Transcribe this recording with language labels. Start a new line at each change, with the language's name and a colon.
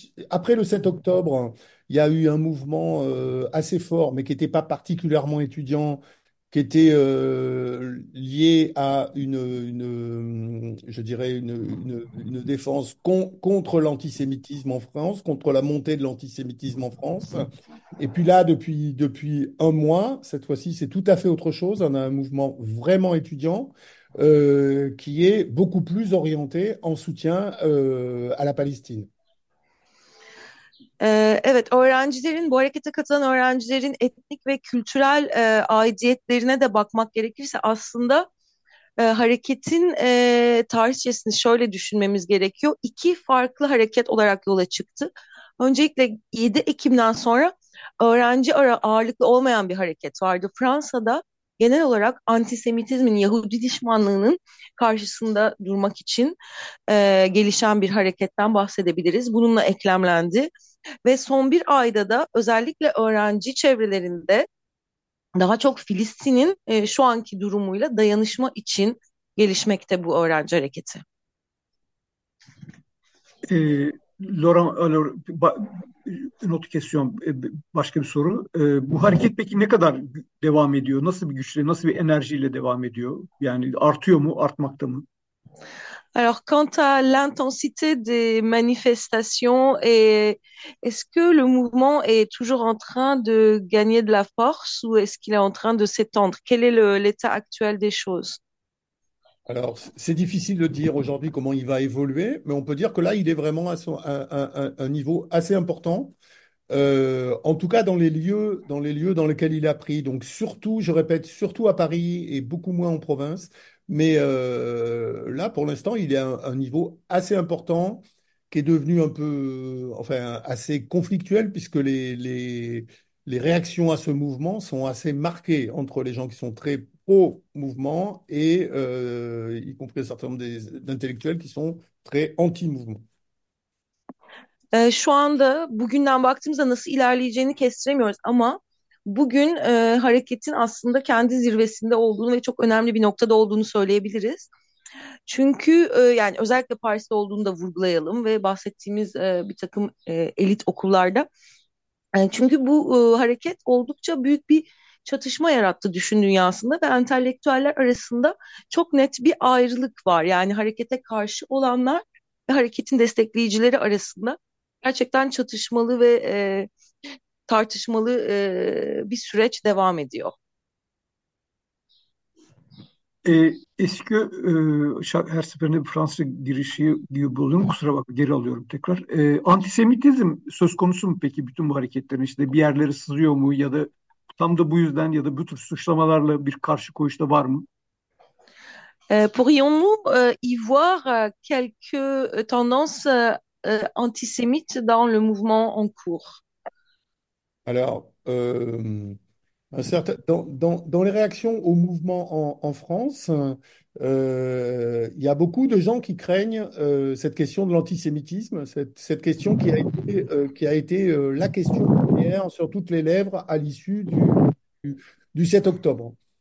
French: Après le 7 octobre, il y a eu un mouvement assez fort, mais qui n'était pas particulièrement étudiant, qui était lié à je dirais une défense contre l'antisémitisme en France, contre la montée de l'antisémitisme en France. Et puis là, depuis un mois, cette fois-ci, c'est tout à fait autre chose. On a un mouvement vraiment étudiant qui est beaucoup plus orienté en soutien à la Palestine.
Turkish: Evet, öğrencilerin, bu harekete katılan öğrencilerin etnik ve kültürel aidiyetlerine de bakmak gerekirse aslında hareketin tarihçesini şöyle düşünmemiz gerekiyor. İki farklı hareket olarak yola çıktı. Öncelikle 7 Ekim'den sonra öğrenci ağırlıklı olmayan bir hareket vardı. Fransa'da genel olarak antisemitizmin, Yahudi düşmanlığının karşısında durmak için gelişen bir hareketten bahsedebiliriz. Bununla eklemlendi. Ve son bir ayda da özellikle öğrenci çevrelerinde daha çok Filistin'in şu anki durumuyla dayanışma için gelişmekte bu öğrenci hareketi.
French: Laurent, alors, une autre question,
Turkish: başka bir soru. Bu hareket peki ne kadar devam ediyor? Nasıl bir güçle, nasıl bir enerjiyle devam ediyor? Yani artıyor mu, artmakta mı?
French: Alors, quant à l'intensité des manifestations, est-ce que le mouvement est toujours en train de gagner de la force ou est-ce qu'il est en train de s'étendre? Quel est l'état actuel des choses? Alors, c'est difficile de dire aujourd'hui comment il va évoluer, mais on peut dire que là, il est vraiment à un niveau assez important. En tout cas, dans les lieux dans lesquels il a pris. Donc surtout, je répète, surtout à Paris et beaucoup moins en province. Mais là, pour l'instant, il est à un niveau assez important qui est devenu un peu, enfin, assez conflictuel puisque les réactions à ce mouvement sont assez marquées entre les gens qui sont très pro-mouvement et y compris un certain nombre d'intellectuels qui sont très anti-mouvement.
Turkish: Şu anda bugünden baktığımızda nasıl ilerleyeceğini kestiremiyoruz ama bugün hareketin aslında kendi zirvesinde olduğunu ve çok önemli bir noktada olduğunu söyleyebiliriz. Çünkü yani özellikle Paris'te olduğunu da vurgulayalım ve bahsettiğimiz bir takım elit okullarda. Çünkü bu hareket oldukça büyük bir çatışma yarattı düşün dünyasında ve entelektüeller arasında çok net bir ayrılık var. Yani harekete karşı olanlar ve hareketin destekleyicileri arasında gerçekten çatışmalı ve tartışmalı bir süreç devam ediyor. Her seferinde bir Fransız girişi gibi buluyorum. Kusura bakma geri alıyorum tekrar. Antisemitizm söz konusu mu peki bütün bu hareketlerin işte bir yerlere sızıyor mu ya da tam da bu yüzden ya da bu tür suçlamalarla bir karşı koyuşta var mı?
French: Pourrions-nous y voir quelques tendances antisémites dans le mouvement en cours? Alors, dans les réactions au mouvement en France, il y a beaucoup de gens qui craignent cette question de l'antisémitisme, cette question qui a été la question première sur toutes les lèvres à l'issue du 7 octobre.